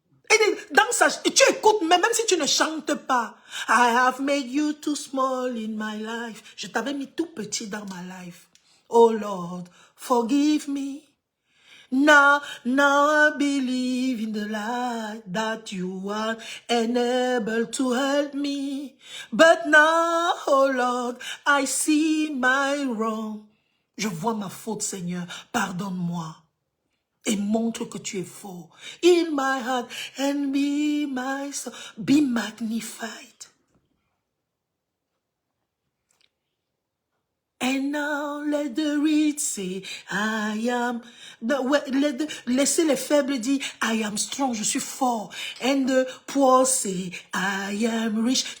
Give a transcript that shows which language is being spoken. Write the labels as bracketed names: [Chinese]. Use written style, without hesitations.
[French] Et dans ça, tu écoutes, mais même si tu ne chantes pas. [English] I have made you too small in my life. [French] Je t'avais mis tout petit dans ma life. [English] Oh Lord, forgive me. Now I believe in the light that you are unable to help me. But now, oh Lord, I see my wrong. [French] Je vois ma faute, Seigneur. Pardonne-moi. Et montre que tu es fort. [English] In my heart and be my soul. Be magnified. And now let the rich say, I am. [French] Laissez les faibles dire, [English] I am strong, [French] je suis fort. [English] And the poor say, I am rich.